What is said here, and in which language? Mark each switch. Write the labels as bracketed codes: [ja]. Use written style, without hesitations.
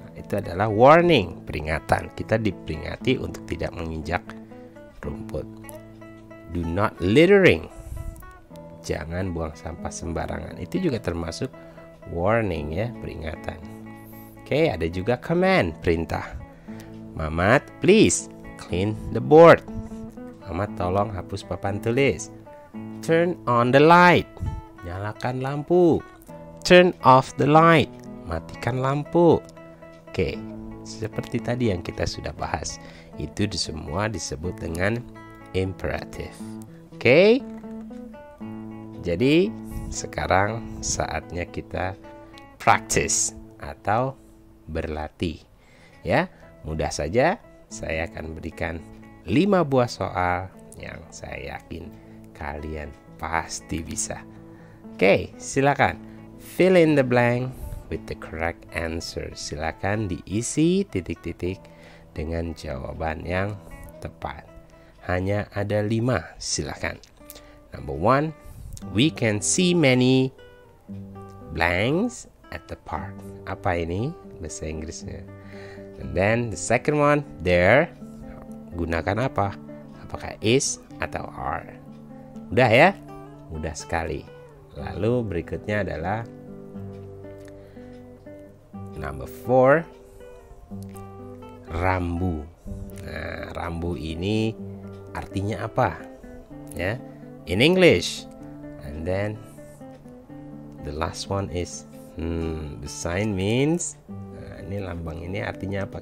[id] Itu adalah warning, peringatan. Kita diperingati untuk tidak menginjak rumput. [en] Do not littering. [id] Jangan buang sampah sembarangan. Itu juga termasuk warning ya, peringatan. Oke, ada juga command, perintah. [en] Mamat, please clean the board. [id] Mamat, tolong hapus papan tulis. [en] Turn on the light. [id] Nyalakan lampu. [en] Turn off the light. [id] Matikan lampu. Oke, seperti tadi yang kita sudah bahas. Itu semua disebut dengan imperatif. Oke. Jadi sekarang saatnya kita practice atau berlatih. Ya, mudah saja. Saya akan berikan 5 buah soal yang saya yakin kalian pasti bisa. Oke, silakan [en] fill in the blank with the correct answer. [id] Silakan diisi titik-titik dengan jawaban yang tepat. Hanya ada 5, silakan. [en] Number 1, we can see many blanks at the park. [id] Apa ini bahasa Inggrisnya? [en] And then the second one, there, [id] gunakan apa? Apakah is atau are? Mudah ya? Mudah sekali. Lalu berikutnya adalah number 4, rambu. Nah, rambu ini artinya apa? [en] Ya, in English. And then the last one is the sign means. [id] Nah, ini lambang ini artinya apa?